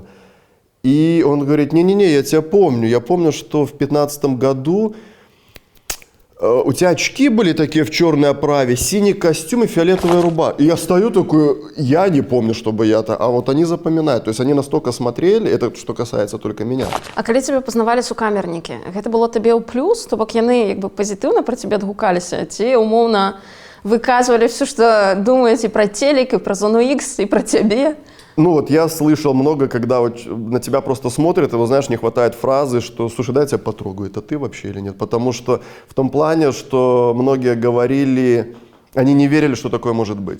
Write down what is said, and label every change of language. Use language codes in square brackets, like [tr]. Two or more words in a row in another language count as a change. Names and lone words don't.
[ru] И он говорит: не-не-не, я тебя помню, я помню, что в 2015 году у тебя очки были такие в черной оправе, синий костюм и фиолетовая рубашка. И я стою такой, я не помню, чтобы я-то, а вот они запоминают. То есть они настолько смотрели, это что касается только меня. [be] А калі цябе пазнавалі сукамернікі, гэта было табе ў плюс, то бок яны як бы пазітыўна пра цябе адгукаліся, ці умоўна выказвалі [ru] все, что думаете про телек, и про зону X, и про тебе? Ну вот я слышал много, когда вот на тебя просто смотрят, и, вот, знаешь, не хватает фразы, что «слушай, дай я тебя потрогаю, это ты вообще или нет?» Потому что в том плане, что многие говорили, они не верили, что такое может быть.